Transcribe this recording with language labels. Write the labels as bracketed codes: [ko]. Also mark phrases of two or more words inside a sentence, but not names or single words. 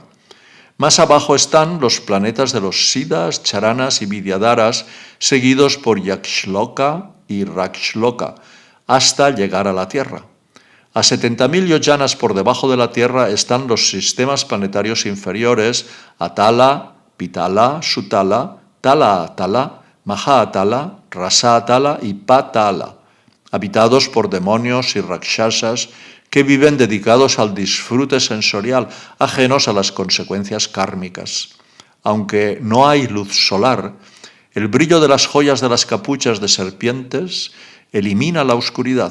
[es] Más abajo están los planetas de los Siddhas, Charanas y Vidyadharas, seguidos por Yakshloka y Rakshloka, hasta llegar a la Tierra. A 70.000 yojanas por debajo de la Tierra están los sistemas planetarios inferiores Atala, Pitala, Sutala, Tala Atala, Maha Atala, Rasa Atala y Patala, habitados por demonios y rakshasas que viven dedicados al disfrute sensorial, ajenos a las consecuencias kármicas. Aunque no hay luz solar, el brillo de las joyas de las capuchas de serpientes elimina la oscuridad.